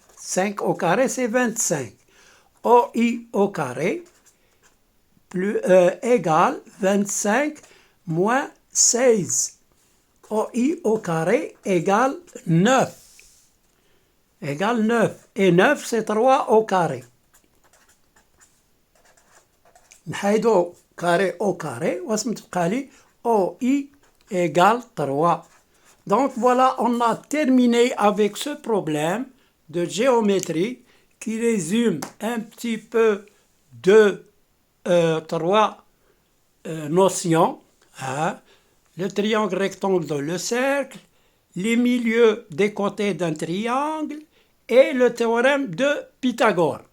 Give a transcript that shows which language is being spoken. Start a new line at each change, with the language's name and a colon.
French: 5 au carré, c'est 25. OI au carré plus, égale 25 moins 16. OI au carré égale 9. Égale 9. Et 9, c'est 3 au carré.
Arabic: نحيدو
French: carré au carré.
Arabic: واش متبقى لي OI égale 3.
French: Donc voilà, on a terminé avec ce problème de géométrie qui résume un petit peu de 3 notions. Hein? Le triangle rectangle, le cercle, les milieux des côtés d'un triangle et le théorème de Pythagore.